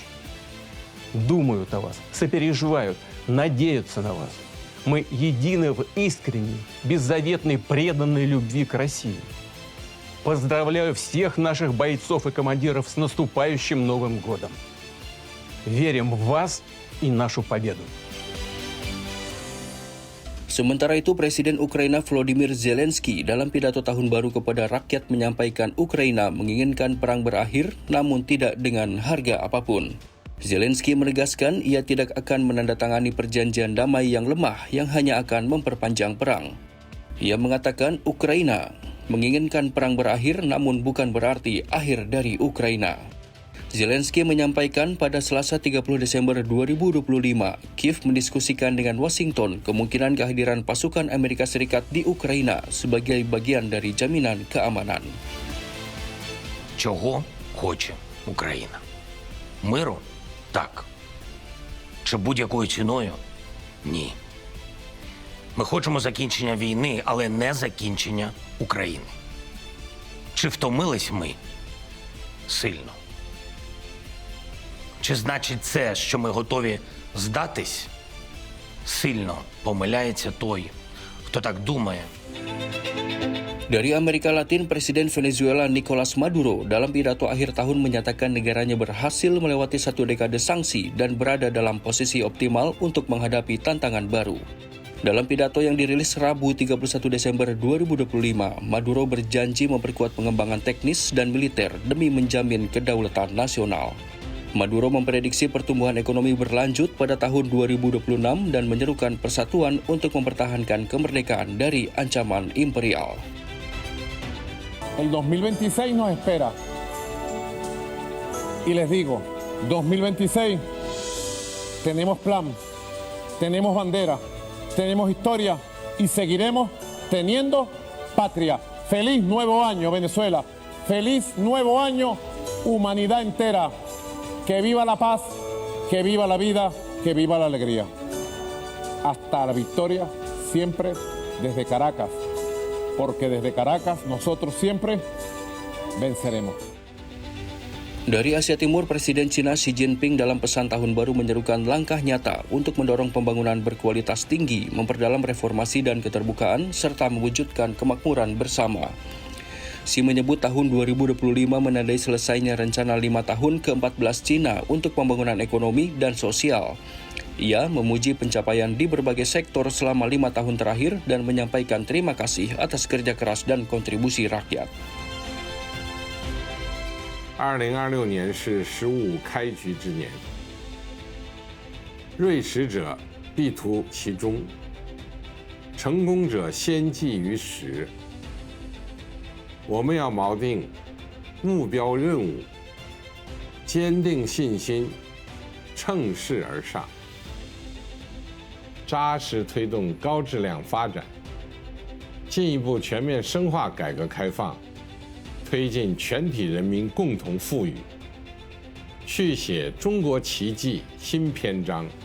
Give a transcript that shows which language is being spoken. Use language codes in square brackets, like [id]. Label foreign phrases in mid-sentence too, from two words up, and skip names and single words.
[ru] Думают о вас, сопереживают, надеются на вас. Мы едины в искренней, беззаветной, преданной любви к России. Поздравляю всех наших бойцов и командиров с наступающим Новым годом. Верим в вас и нашу победу. [id] Sementara itu, Presiden Ukraina Volodymyr Zelensky dalam pidato tahun baru kepada rakyat menyampaikan Ukraina menginginkan perang berakhir, namun tidak dengan harga apapun. Zelensky menegaskan ia tidak akan menandatangani perjanjian damai yang lemah yang hanya akan memperpanjang perang. Ia mengatakan Ukraina menginginkan perang berakhir namun bukan berarti akhir dari Ukraina. Zelensky menyampaikan pada Selasa 30 Desember 2025, Kiev mendiskusikan dengan Washington kemungkinan kehadiran pasukan Amerika Serikat di Ukraina sebagai bagian dari jaminan keamanan. [uk] Чого хоче Україна? Миру? Так. Чи будь-якою ціною? Ні. Ми хочемо закінчення війни, але не закінчення України. Чи втомились ми? Сильно. Чи значить це, що ми готові здатись? Сильно помиляється той, хто так думає. [id] Dari Amerika Latin, Presiden Venezuela Nicolas Maduro dalam pidato akhir tahun menyatakan negaranya berhasil melewati satu dekade sanksi dan berada dalam posisi optimal untuk menghadapi tantangan baru. Dalam pidato yang dirilis Rabu 31 Desember 2025, Maduro berjanji memperkuat pengembangan teknis dan militer demi menjamin kedaulatan nasional. Maduro memprediksi pertumbuhan ekonomi berlanjut pada tahun 2026 dan menyerukan persatuan untuk mempertahankan kemerdekaan dari ancaman imperial. [es] El 2026 nos espera. Y les digo, 2026 tenemos plan, tenemos bandera, tenemos historia y seguiremos teniendo patria. Feliz nuevo año, Venezuela. Feliz nuevo año, humanidad entera. Que viva la paz, que viva la vida, que viva la alegría. Hasta la victoria, siempre desde Caracas. Porque desde Caracas nosotros siempre venceremos. [id] Dari Asia Timur, Presiden Cina Xi Jinping dalam pesan tahun baru menyerukan langkah nyata untuk mendorong pembangunan berkualitas tinggi, memperdalam reformasi dan keterbukaan, serta mewujudkan kemakmuran bersama. Xi menyebut tahun 2025 menandai selesainya rencana 5 tahun ke-14 Cina untuk pembangunan ekonomi dan sosial. Ia memuji pencapaian di berbagai sektor selama 5 tahun terakhir dan menyampaikan terima kasih atas kerja keras dan kontribusi rakyat. [zh] 2026 年是十五开局之年，锐识者必图其中，成功者先记于始。我们要锚定目标任务，坚定信心，乘势而上，扎实推动高质量发展，进一步全面深化改革开放，推进全体人民共同富裕，续写中国奇迹新篇章。